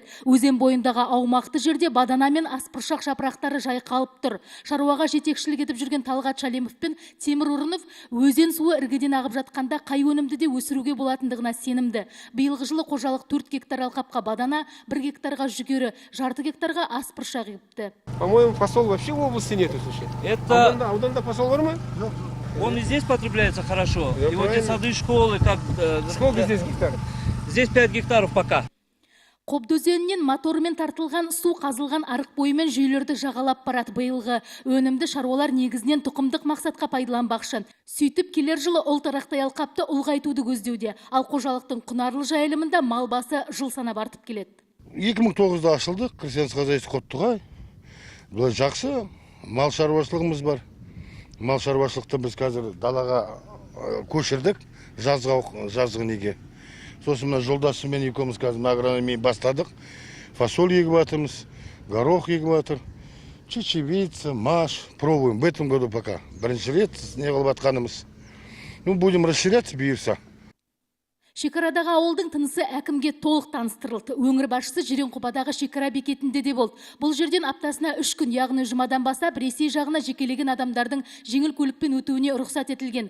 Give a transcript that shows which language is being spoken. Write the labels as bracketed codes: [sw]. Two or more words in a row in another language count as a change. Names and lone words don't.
[kk] Өзен бойындағы аумақты жерде бадана мен аспыршақ жапырақтары жайқалып тұр. Шаруаға жетекшілік етіп жүрген Талғат Шалемов пен Темір Ұрынов өзен суы іргеден ағып жатқанда қай өнімді де өсіруге болатындығына сенімді. Биылғы жылы қожалық 4 гектар алқапқа бадана, 1 гектарға жүгері, жарты гектарға аспыршақ егіпті. [ru] По-моему, посол вообще в области нету, слушай. [kk] Ауданда посол бар ма? [ru] Он и здесь потребляется хорошо. И вот эти сады, школы, как... Сколько здесь гектаров? Здесь 5 гектаров пока. [kk] Қобда өзенінен мотормен тартылған су қазылған арық бойымен жүйелерді жағалап барады. Биылғы өнімді шаруалар негізінен тұқымдық мақсатқа пайдаланбақшы. Сөйтіп келер жылы ұлтарақтай алқапты ұлғайтуды көздеуде. Ал қожалықтың құнарлы жайылымында мал басы жыл санап артып келеді. 2009-да ашылды [ru] крестьянское хозяйство [kk] Құттығай. Бұл жақсы мал шаруашылығымыз бар. Мал шаруашылықты біз қазір далаға көшірдік, жазғы неге. Сосын мына жолдасымен екеуміз қазір агрономия бастадық. Фасоль егіп жатырмыз, горох егіп жатыр, чечевица, маш. [ru] Пробуем в этом году пока. [kk] Бірінші рет не қылып жатқанымыз. [ru] Будем расширяться [kk] бұйырса. Шекарадағы ауылдың тынысы әкімге толық таныстырылды. Өңір басшысы Жиренқұбадағы шекара бекетінде де болды. Бұл жерден аптасына 3 күн, яғни жұмадан бастап Ресей жағына жекелеген адамдардың жеңіл көлікпен өтуіне рұқсат етілген.